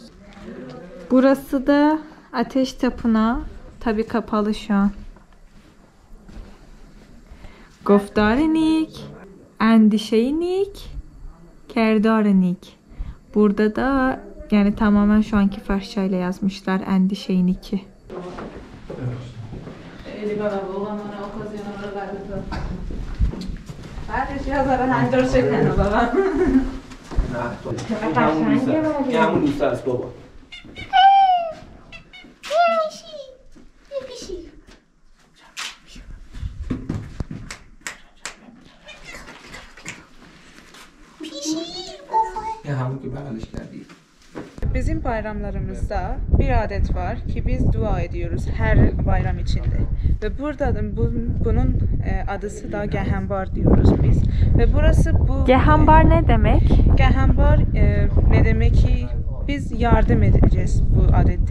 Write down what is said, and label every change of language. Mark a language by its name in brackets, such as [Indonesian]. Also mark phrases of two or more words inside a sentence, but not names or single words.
[Turkish] Burası da ateş tapınağı. Tabi kapalı şu an. [Persian] گفتار نیک، اندیشه نیک، کردار نیک. [Turkish] Burada da yani tamamen şu anki Farsça ile yazmışlar endişeyniki. [Persian] همون دوست است بابا. Ya همون که بغلش کردی. [Turkish] Bizim bayramlarımızda bir adet var ki biz dua ediyoruz her bayram içinde. Ve burada bunun adısı da Gehenbar diyoruz biz. Ve burası bu... Gehenbar ne demek? Gehenbar ne demek ki biz yardım edeceğiz bu adette.